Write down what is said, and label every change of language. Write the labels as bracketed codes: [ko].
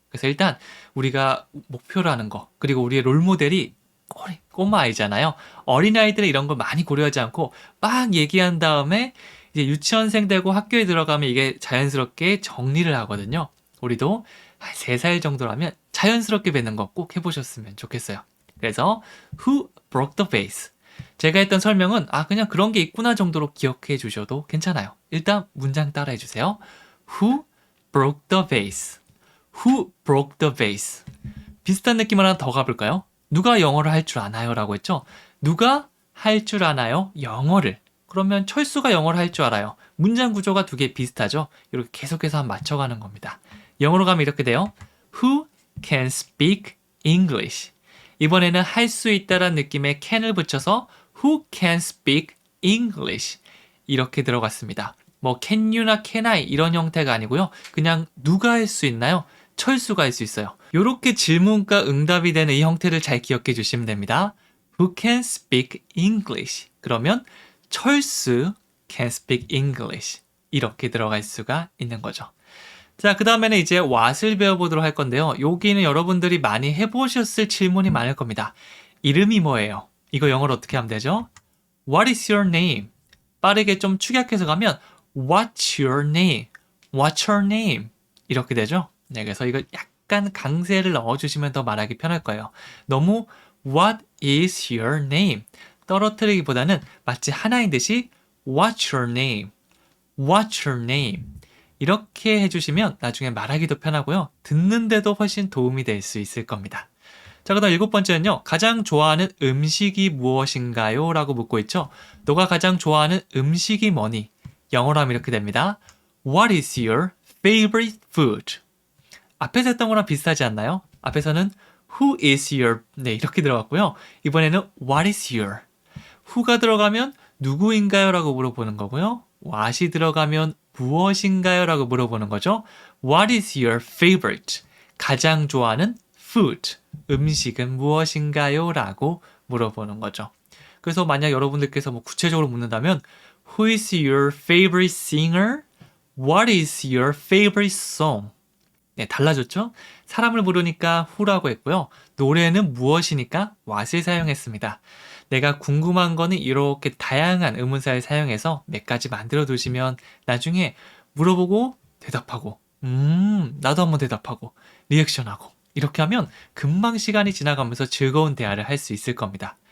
[ko] 그래서 일단 우리가 목표로 하는 거 그리고 우리의 롤모델이 꼬마아이잖아요. 어린아이들은 이런 걸 많이 고려하지 않고 막 얘기한 다음에 이제 유치원생 되고 학교에 들어가면 이게 자연스럽게 정리를 하거든요. 우리도 한 3살 정도라면 자연스럽게 뱉는 거 꼭 해보셨으면 좋겠어요. 그래서 [en] Who broke the vase? [ko] 제가 했던 설명은 그냥 그런 게 있구나 정도로 기억해 주셔도 괜찮아요. 일단 문장 따라해 주세요. [en] Who broke the vase? Who broke the vase? [ko] 비슷한 느낌을 하나 더 가볼까요? 누가 영어를 할 줄 아나요? 라고 했죠. 누가 할 줄 아나요? 영어를. 그러면 철수가 영어를 할 줄 알아요. 문장 구조가 두 개 비슷하죠? 이렇게 계속해서 한번 맞춰가는 겁니다. 영어로 가면 이렇게 돼요. [en] Who can speak English? [ko] 이번에는 할 수 있다라는 느낌의 can을 붙여서 [en] Who can speak English? [ko] 이렇게 들어갔습니다. 뭐 can you나 can I 이런 형태가 아니고요. 그냥 누가 할 수 있나요? 철수가 할 수 있어요. 이렇게 질문과 응답이 되는 이 형태를 잘 기억해 주시면 됩니다. [en] Who can speak English? [ko] 그러면 [en] 철수 can speak English. [ko] 이렇게 들어갈 수가 있는 거죠. 자, 그 다음에는 이제 what을 배워보도록 할 건데요. 여기는 여러분들이 많이 해보셨을 질문이 많을 겁니다. 이름이 뭐예요? 이거 영어로 어떻게 하면 되죠? [en] What is your name? [ko] 빠르게 좀 축약해서 가면 [en] What's your name? What's your name? [ko] 이렇게 되죠? 네, 그래서 이거 약간 강세를 넣어주시면 더 말하기 편할 거예요. [en] 너무 What is your name? [ko] 떨어뜨리기보다는 마치 하나인 듯이 What's your name? [en] What's your name? [ko] 이렇게 해주시면 나중에 말하기도 편하고요. 듣는데도 훨씬 도움이 될 수 있을 겁니다. 자, 그다음 7번째는요. 가장 좋아하는 음식이 무엇인가요? 라고 묻고 있죠. 너가 가장 좋아하는 음식이 뭐니? 영어로 하면 이렇게 됩니다. [en] What is your favorite food? [ko] 앞에서 했던 거랑 비슷하지 않나요? 앞에서는 [en] Who is your? [ko] 네, 이렇게 들어갔고요. 이번에는 [en] What is your? [ko] Who가 들어가면 누구인가요? 라고 물어보는 거고요. what이 들어가면 무엇인가요? 라고 물어보는 거죠. [en] What is your favorite? [ko] 가장 좋아하는 food. 음식은 무엇인가요? 라고 물어보는 거죠. 그래서 만약 여러분들께서 뭐 구체적으로 묻는다면 [en] Who is your favorite singer? What is your favorite song? [ko] 네, 달라졌죠? 사람을 부르니까 who라고 했고요. 노래는 무엇이니까 what을 사용했습니다. 내가 궁금한 거는 이렇게 다양한 의문사를 사용해서 몇 가지 만들어 두시면 나중에 물어보고 대답하고 나도 한번 대답하고 리액션하고 이렇게 하면 금방 시간이 지나가면서 즐거운 대화를 할 수 있을 겁니다.